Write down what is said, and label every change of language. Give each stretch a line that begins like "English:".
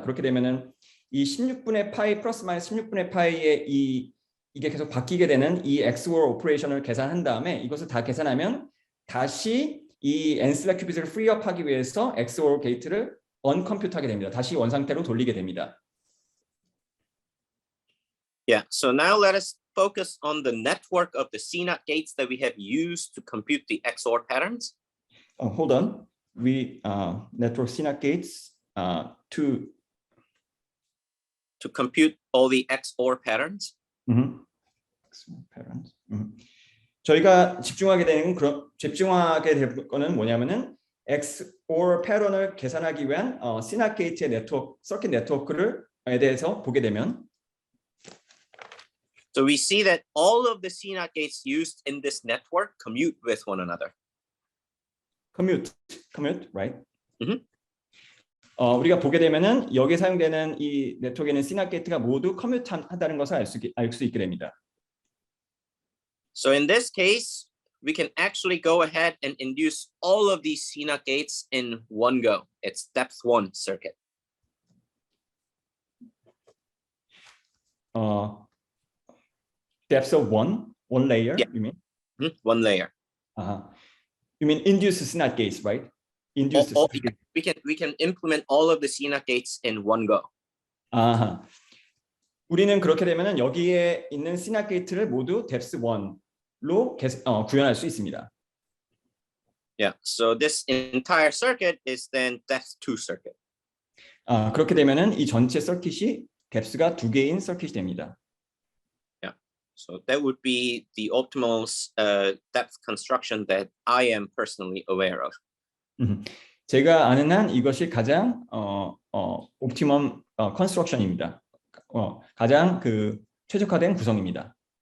Korean: 그렇게 되면은 이 16분의 파이 플러스 마이너스 16분의 파이의 이게 계속 바뀌게 되는 이 XOR 오퍼레이션을 계산한 다음에 이것을 다 계산하면 다시 이 앤실라 큐빗을 프리업하기 위해서 XOR 게이트를 언컴퓨트하게 됩니다. 다시 원상태로 돌리게 됩니다.
English: Yeah, so now let us focus on the network of the CNOT gates that we have used to compute the XOR patterns. Hold on. We network CNOT gates to compute all the XOR patterns. XOR patterns.
Korean: 저희가 집중하게 될 거는 뭐냐면은 XOR 패턴을 계산하기 위한 CNOT 게이트의 네트워크, 서킷 네트워크에 대해서 보게 되면
English: So we see that all of the CNOT gates used in this network commute with one another. commute, right?
Korean: 우리가 보게 되면은 여기에 사용되는 이 네트워크에는 CNOT 게이트가 모두 커뮤트한다는 것을 알 수 있게 됩니다.
English: So in this case, we can actually go ahead and induce all of these CNOT gates in one go. It's depth 1 circuit. Depth of one layer, yeah. You mean? One layer. You mean induce CNOT gates, right? Induce. We can implement all of the CNOT gates in one go.
Korean: 우리는 그렇게 되면은 여기에 있는 CNOT 게이트를 모두 depth 1로 구현할 수 있습니다.
English: Yeah. So this entire circuit is then depth 2 circuit.
Korean: 그렇게 되면은 이 전체 서킷이 depth가 2개인 서킷이 됩니다.
English: Yeah. So that would be the optimal depth construction that I am personally aware of.
Korean: 제가 아는 한 이것이 가장 옵티멈 컨스트럭션입니다. 가장 최적화된 구성입니다.